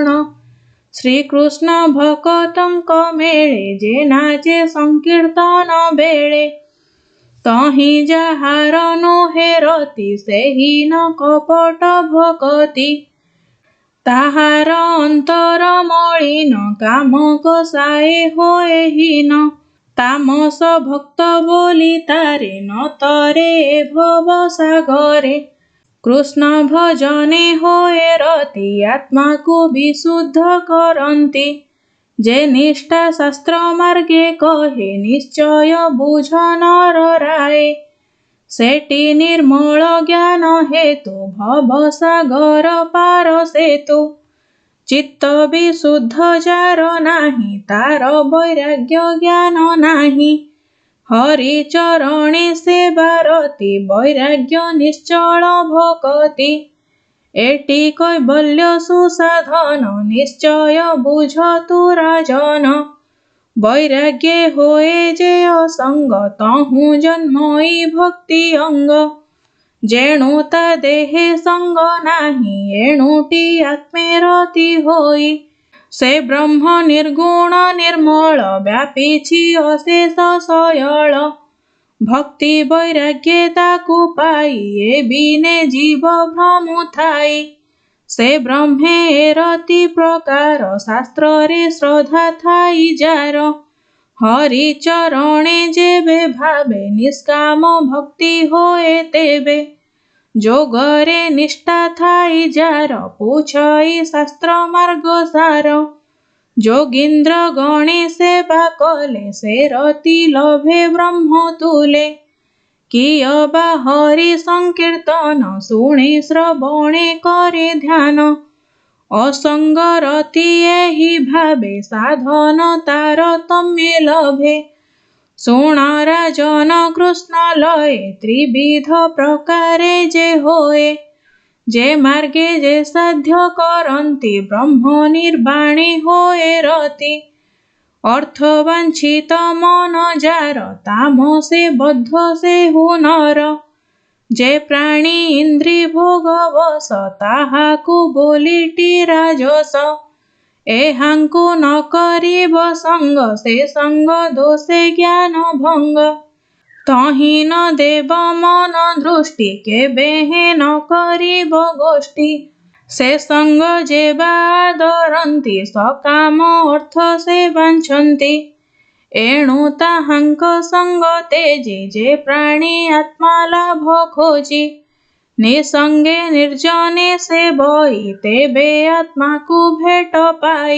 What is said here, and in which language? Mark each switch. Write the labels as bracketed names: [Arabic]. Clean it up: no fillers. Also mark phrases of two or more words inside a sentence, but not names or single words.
[Odia] ଶ୍ରୀକୃଷ୍ଣ ଭକତଙ୍କ ମେଳେ ଯେ ନାଚେ ସଂକୀର୍ତ୍ତନ ବେଳେ। ତହିଁ ଯାହାର ନୁହେ ରତି ସେହି ନ କପଟ ଭକତି। ତାହାର ଅନ୍ତର ମଳିନ କାମ କଷାଏ ହୋଏ ହୀନ। ତାମସ ଭକ୍ତ ବୋଲି ତାରେ ନ ତରେ ଭବ ସାଗରେ। କୃଷ୍ଣ ଭଜନେ ହୋଏ ରତି ଆତ୍ମା କୁ ବିଶୁଦ୍ଧ କରନ୍ତି। ଯେ ନିଷ୍ଠା ଶାସ୍ତ୍ର ମାର୍ଗେ କହେ ନିଶ୍ଚୟ ବୁଝ ନର ରାୟ। ସେଟି ନିର୍ମଳ ଜ୍ଞାନ ହେତୁ ଭବ ସାଗର ପାର ସେତୁ। ଚିତ୍ତ ବିଶୁଦ୍ଧ ଯାର ନାହିଁ ତାର ବୈରାଗ୍ୟ ଜ୍ଞାନ ନାହିଁ। ହରି ଚରଣେ ସେବା ରତି ବୈରାଗ୍ୟ ନିଶ୍ଚଳ ଭକତି। ଏଟି କୈବଲ୍ୟ ସୁସାଧନ ନିଶ୍ଚୟ ବୁଝ ତୁ ରାଜନ। ବୈରାଗ୍ୟେ ହୋଏ ଯେ ଅସଙ୍ଗ ତହୁଁ ଜନ୍ମଇ ଭକ୍ତି ଅଙ୍ଗ। ଯେଣୁ ତା ଦେହେ ସଙ୍ଗ ନାହିଁ ଏଣୁଟି ଆତ୍ମେ ରତି ହୋଇ। ସେ ବ୍ରହ୍ମ ନିର୍ଗୁଣ ନିର୍ମଳ ବ୍ୟାପିଛି ଅଶେଷ ସୟଳ। ଭକ୍ତି ବୈରାଗ୍ୟେ ତାକୁ ପାଇ ଏ ବିନେ ଜୀବ ଭ୍ରମୁ ଥାଇ। ସେ ବ୍ରହ୍ମେ ରତି ପ୍ରକାର ଶାସ୍ତ୍ର ରେ ଶ୍ରଦ୍ଧା ଥାଇ ଯାର। ହରି ଚରଣେ ଯେବେ ଭାବେ ନିଷ୍କାମ ଭକ୍ତି ହୋଏ ତେବେ। ଯୋଗରେ ନିଷ୍ଠା ଥାଇ ଯାର ପୁଛଇ ଶାସ୍ତ୍ର ମାର୍ଗ ସାର। ଯୋଗୀନ୍ଦ୍ର ଗଣେ ସେବା କଲେ ସେ ରତି ଲଭେ ବ୍ରହ୍ମ ତୁଲେ। କିଅବା ହରି ସଂକୀର୍ତ୍ତନ ଶୁଣେ ଶ୍ରବଣେ କରେ ଧ୍ୟାନ। ଅସଙ୍ଗ ରତି ଏହି ଭାବେ ସାଧନ ତାରତମ୍ୟେ ଲଭେ। ଶୁଣ ରାଜନ କୃଷ୍ଣ ଲୟେ ତ୍ରିବିଧ ପ୍ରକାରେ ଯେ ହୋଏ। ଯେ ମାର୍ଗେ ଯେ ସାଧ୍ୟ କରନ୍ତି ବ୍ରହ୍ମ ନିର୍ବାଣେ ହୋଏ ରତି। ଅର୍ଥବାଞ୍ଛିତ ମନ ଯାର ତାମସେ ବଦ୍ଧ ସେ ହୁନର। ଯେ ପ୍ରାଣୀ ଇନ୍ଦ୍ରୀ ଭୋଗ ବଶ ତାହାକୁ ବୋଲିଟି ରାଜସ। ଏହାଙ୍କୁ ନ କରିବ ସଙ୍ଗ ସେ ସଙ୍ଗ ଦୋଷେ ଜ୍ଞାନ ଭଙ୍ଗ। ତହିଁ ନ ଦେବ ମନ ଦୃଷ୍ଟି କେବେହେଁ ନ କରିବ ଗୋଷ୍ଠୀ। ସେ ସଙ୍ଗ ଯେ ବାଦରନ୍ତି ସକାମ ଅର୍ଥ ସେ ବାଞ୍ଛନ୍ତି। ଏଣୁ ତାହାଙ୍କ ସଙ୍ଗ ତେଜି ଯେ ପ୍ରାଣୀ ଆତ୍ମା ଲାଭ ଖୋଜି। ନିସଙ୍ଗେ ନିର୍ଜନେ ସେ ବଇ ତେବେ ଆତ୍ମା କୁ ଭେଟ ପାଇ।